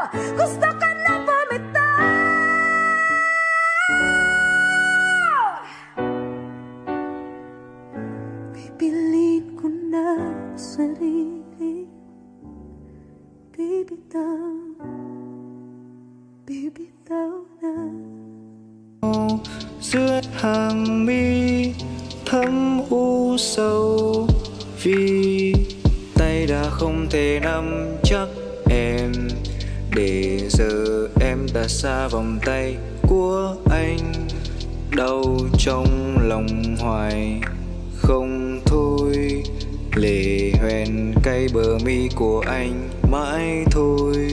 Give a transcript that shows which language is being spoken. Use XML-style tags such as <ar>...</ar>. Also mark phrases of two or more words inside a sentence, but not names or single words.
<tl>Gusto ko nang bumitaw. Pipiliin ko na sarili, bibitaw, bibitaw na.</tl> <vi>giữa hàng mi thấm u sầu, vì tay đã không thể nắm chắc em, để giờ em đã xa vòng tay của anh. Đau trong lòng hoài không thôi, lệ hoen cay bờ mi của anh mãi thôi.</vi>